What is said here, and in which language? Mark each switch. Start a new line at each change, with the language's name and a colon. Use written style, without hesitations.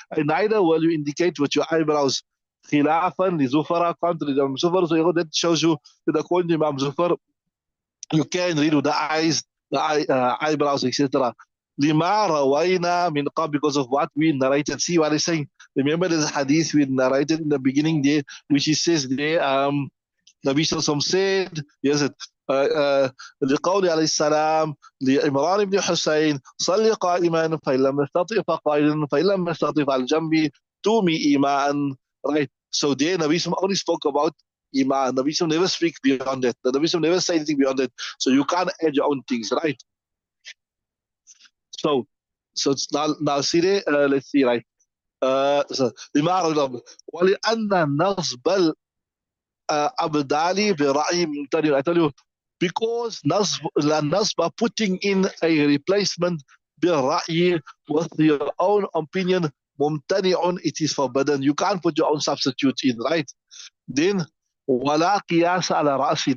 English: And neither will you indicate with your eyebrows.
Arabic: خِلَافًا لِزُفَرَ.
English: Contrary to Imam Zufar. So that shows you that according to Imam Zufar, you can read with the eyes, the eyebrows, etc.
Arabic: Lima rawayna min qab,
English: because of what we narrated. See what he's saying. Remember this hadith we narrated in the beginning there, which he says there, Nabi Sallallahu said, yes,
Arabic: لقول عليه السلام لعمران بن حسين صلي قائما فإن لم يستطع فقائلا فإن لم يستطع فعلى الجنب تومي إيمان.
English: Right. So there Nabi Sallallahu only spoke about Iman. Nabi Sallallahu never speaks beyond that. The Nabi Sallallahu never say anything beyond that. So you can't add your own things, right? So it's now see there, let's see, right?
Arabic: So وَلِأَنَّ نَصْبَ الْأَبْدَالِ بِرَأْيِ مُمْتَنِعٌ.
English: I tell you, because nasba, putting in a replacement
Arabic: بِرَأْيِ,
English: with your own opinion,
Arabic: مُمْتَنِعٌ,
English: it is forbidden. You can't put your own substitute in, right?
Arabic: Then وَلَا قِيَاسَ عَلَى رَأْسِ.